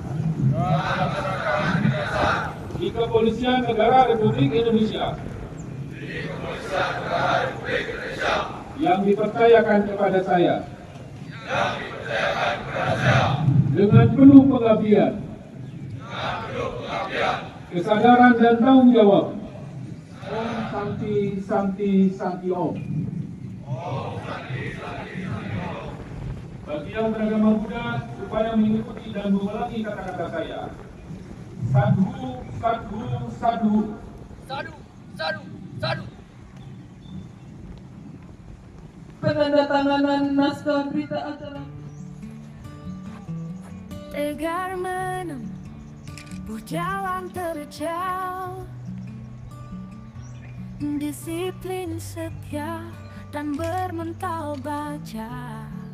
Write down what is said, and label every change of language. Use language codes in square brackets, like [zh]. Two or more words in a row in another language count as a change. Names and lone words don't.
[id] di Kepolisian Negara Republik Indonesia yang dipercayakan kepada saya dengan penuh pengabdian, kesadaran dan tanggung jawab. [sa] Om Santi Santi Santi Om. [id] Bagi yang beragama Buddha supaya mengikuti dan mengulangi kata-kata saya. [pi] Sadhu, sadhu, sadhu. Sadu, sadu, sadu. [id] Penandatanganan naskah berita acara. Tegar menempuh jalan terjal, disiplin, setia, dan bermental baja.